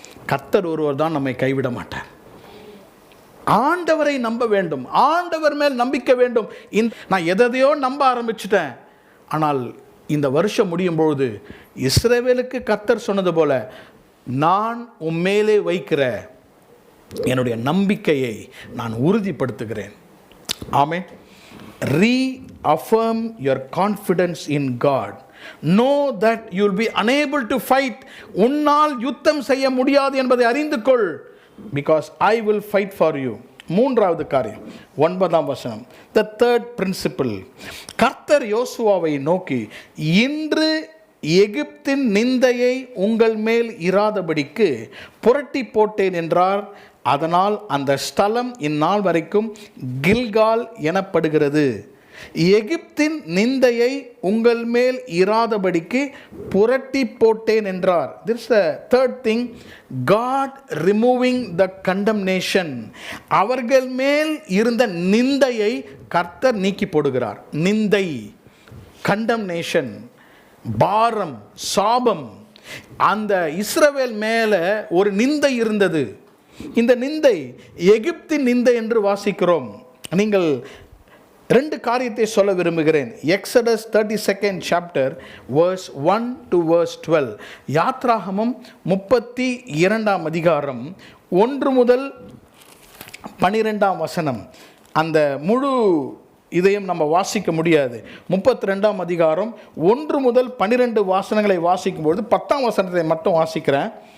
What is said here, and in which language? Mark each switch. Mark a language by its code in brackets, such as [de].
[ta] கர்த்தர் ஒருவர் தான் நம்மை கைவிட மாட்டார். ஆண்டவரை நம்ப வேண்டும், ஆண்டவர் மேல் நம்பிக்கை வேண்டும். நான் எதையோ நம்ப ஆரம்பிச்சிட்டேன், ஆனால் இந்த வருஷம் முடியும் பொழுது இஸ்ரவேலுக்கு கர்த்தர் சொன்னது போல, நான் உம்மேலே வைக்கிற என்னுடைய நம்பிக்கையை நான் உறுதிப்படுத்துகிறேன். ஆமென். [en] Reaffirm your confidence in God. Know that you will be unable to fight. [ta] உன்னால் யுத்தம் செய்ய முடியாது என்பதை அறிந்து கொள். [en] Because I will fight for you. [ta] மூன்றாவது காரியம், 9ஆம் வசனம். [en] The third principle. [ta] கர்த்தர் யோசுவாவை நோக்கி, இன்று எகிப்தின் நிந்தையை உங்கள் மேல் இராதபடிக்கு புரட்டி போட்டேன் என்றார். அதனால் அந்த ஸ்தலம் இந்நாள் வரைக்கும் கில்கால் எனப்படுகிறது. எகிப்தின் நிந்தையை உங்கள் மேல் இராதபடிக்கு புரட்டி போட்டேன் என்றார். [en] This is the third thing, God removing the condemnation. [ta] அவர்கள் மேல் இருந்த நிந்தையை கர்த்தர் நீக்கி போடுகிறார். நிந்தை, condemnation, பாரம், சாபம். அந்த இஸ்ரவேல் மேல ஒரு நிந்தை இருந்தது. இந்த நிந்தை எகிப்தின் நிந்தை என்று வாசிக்கிறோம். நீங்கள் 2 காரியத்தை சொல்ல விரும்புகிறேன். [en] Exodus 32nd chapter verse 1 to verse 12. [ta] யாத்ராகமம் 32ஆம் அதிகாரம் 1 முதல் 12ஆம் வசனம். அந்த முழு இதையும் நம்ம வாசிக்க முடியாது. 32ஆம் அதிகாரம் 1 முதல் 12 வாசனங்களை வாசிக்கும்போது 10ஆம் வசனத்தை மட்டும் வாசிக்கிறேன்.